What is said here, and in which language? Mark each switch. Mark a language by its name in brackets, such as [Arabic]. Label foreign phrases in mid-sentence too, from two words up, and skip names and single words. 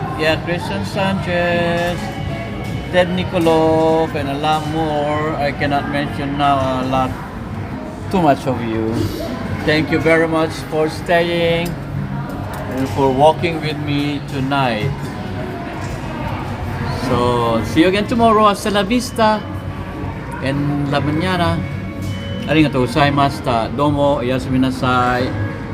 [English] Yeah, Christian Sanchez, Ted Nikolov, and a lot more. I cannot mention now too much of you. Thank you very much for staying and for walking with me tonight. So, see you again tomorrow. [Spanish] Hasta la vista. En la mañana. [Japanese] ありがとうございます。どうも、おやすみなさい.